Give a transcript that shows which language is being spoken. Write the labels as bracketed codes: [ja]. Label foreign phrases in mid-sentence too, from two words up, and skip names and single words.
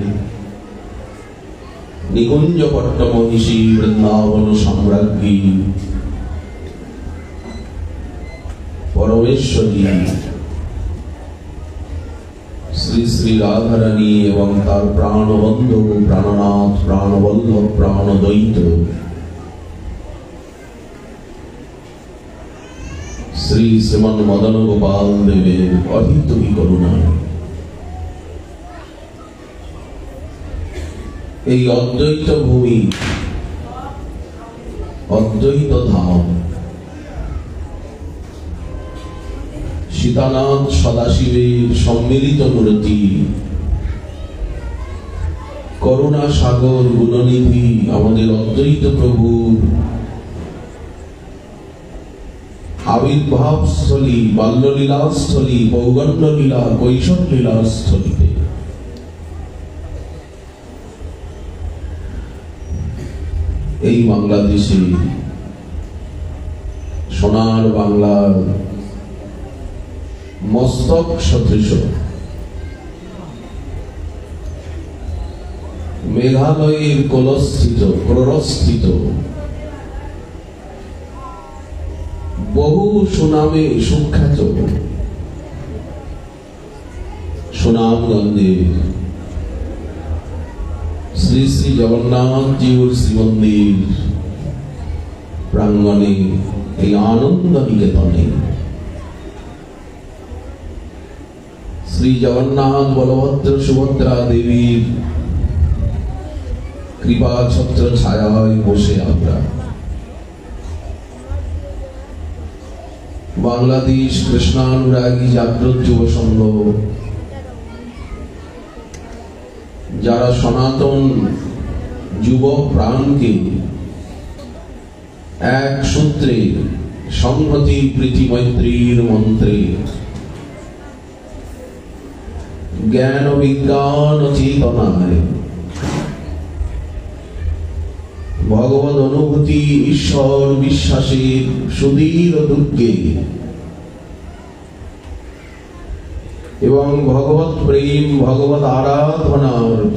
[bn] নিকুঞ্জ পট্টমহিষী বৃন্দাবন সাম্রাজ্ঞী পরমেশ্বরী শ্রী শ্রী রাধা রানী এবং তার প্রাণবন্ধু প্রাণনাথ প্রাণবল্লভ প্রাণদ্বৈত শ্রী শ্রীমন মদন গোপাল দেবের অহিত করুণা এই অদ্বৈত ভূমি অদ্বৈত ধাম সীতানাথ সদাশিবের সম্মিলিত মূর্তি করুণা সাগর গুণনিধি আমাদের অদ্বৈত প্রভু আবির্ভাবস্থলী বাল্যলীলাস্থলী পৌগণ্ডলীলা কৈশোরলীলাস্থলীতে এই বাংলাদেশে সোনার বাংলার মস্তক সদৃশ মেঘালয়ের কোলস্থিত বহু সুনামে সুখ্যাত সুনামগঞ্জে শ্রী শ্রী জগন্নাথ জীবর শ্রীমন্দির প্রাঙ্গণে আনন্দ নিকেতনে শ্রী জগন্নাথ বলভদ্র সুভদ্রা দেবী কৃপা ছত্র ছায়ায় বসে আমরা বাংলাদেশ কৃষ্ণানুরাগী জাগৃত যুব সংঘ যারা সনাতন যুব প্রাণকে এক সূত্রে সংহতি প্রীতি মৈত্রীর মন্ত্রে জ্ঞান বিজ্ঞান চেতনায় ভগবদ অনুভূতি ঈশ্বর বিশ্বাসের সুদীর দুর্গে এবং ভগবত প্রেম ভগবত আরাধনার